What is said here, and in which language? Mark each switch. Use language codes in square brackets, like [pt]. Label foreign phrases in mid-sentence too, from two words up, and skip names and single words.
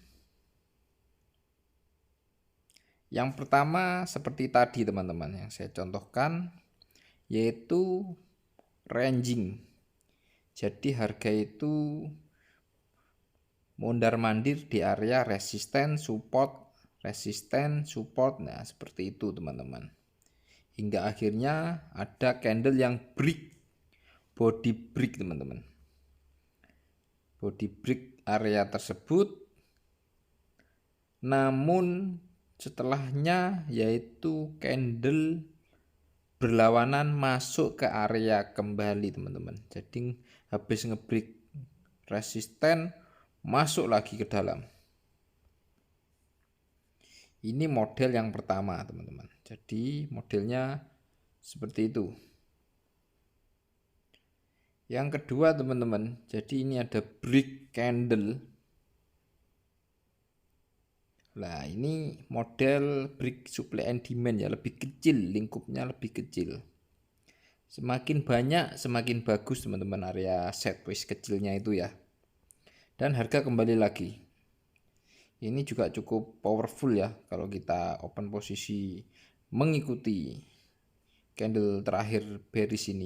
[id] Yang pertama seperti tadi teman-teman yang saya contohkan, yaitu ranging. Jadi harga itu mondar-mandir di area resisten, support, resisten, support. Nah, seperti itu teman-teman. Hingga akhirnya ada candle yang break, [en] body break [id] teman-teman. [en] Body break [id] area tersebut, namun setelahnya yaitu candle berlawanan masuk ke area kembali teman-teman. Jadi habis ngebreak resisten, masuk lagi ke dalam. Ini model yang pertama teman-teman. Jadi modelnya seperti itu. Yang kedua teman-teman, jadi ini ada [en] break candle. [id] Nah, ini model break [en] supply and demand [id] ya, lebih kecil, lingkupnya lebih kecil. Semakin banyak semakin bagus teman-teman area sideways kecilnya itu ya. Dan harga kembali lagi. Ini juga cukup powerful ya kalau kita open posisi mengikuti candle terakhir bearish ini.